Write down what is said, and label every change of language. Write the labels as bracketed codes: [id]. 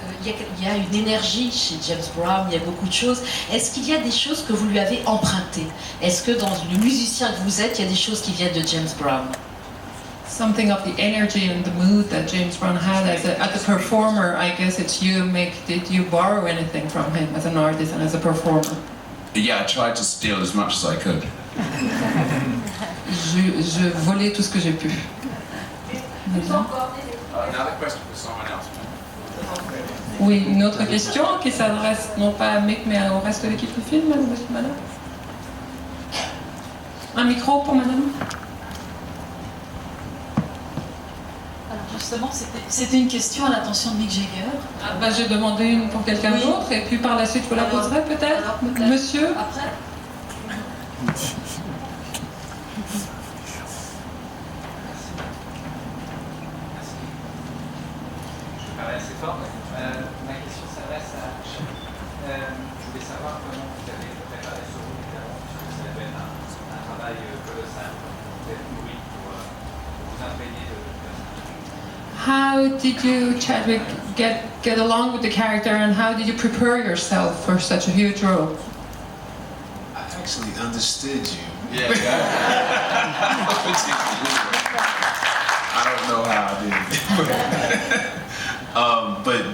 [fr] Est-ce qu'il y a une énergie chez James Brown, il y a beaucoup de choses. Est-ce qu'il y a des choses que vous lui avez empruntées? Est-ce que dans le musicien que vous êtes, il y a des choses qui viennent de James Brown? [en] Something of the energy and the mood that James Brown had as a performer, I guess it's you. Did you borrow anything from him as an artist and as a performer? Yeah, I tried to steal as much as I could. [fr] Je volais tout ce que j'ai pu. [en] Another question for someone else. [fr] Oui, une autre question qui s'adresse non pas à Mick mais au reste de l'équipe du film, madame. Un micro pour madame. Alors justement, c'était une question à l'attention de Mick Jagger. J'ai demandé une pour quelqu'un d'autre et puis par la suite vous la poserez peut-être. Monsieur. Après. C'est fort. Ma question s'adresse à Chef. Je voulais savoir comment vous avez préparé ce rôle, évidemment, puisque ça devait être un travail colossal. Vous êtes nourri pour vous imprégner de personnage. [en] How did you, Chadwick, get along with the character, and how did you prepare yourself for such a huge role? I actually understood you. Yeah. I don't know how I did it.